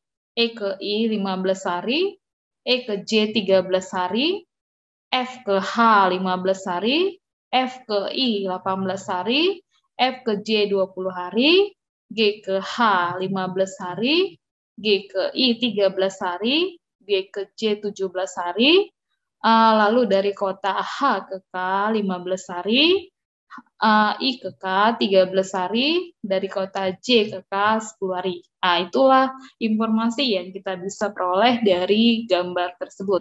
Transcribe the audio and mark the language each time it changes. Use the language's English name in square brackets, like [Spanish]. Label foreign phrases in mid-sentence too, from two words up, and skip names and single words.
[Indonesian] E ke I 15 hari, E ke J 13 hari, F ke H 15 hari, F ke I 18 hari, F ke J 20 hari, G ke H 15 hari, G ke I 13 hari, G ke J 17 hari, lalu dari kota H ke K 15 hari, I ke K 13 hari, dari kota J ke K 10 hari. Itulah informasi yang kita bisa peroleh dari gambar tersebut.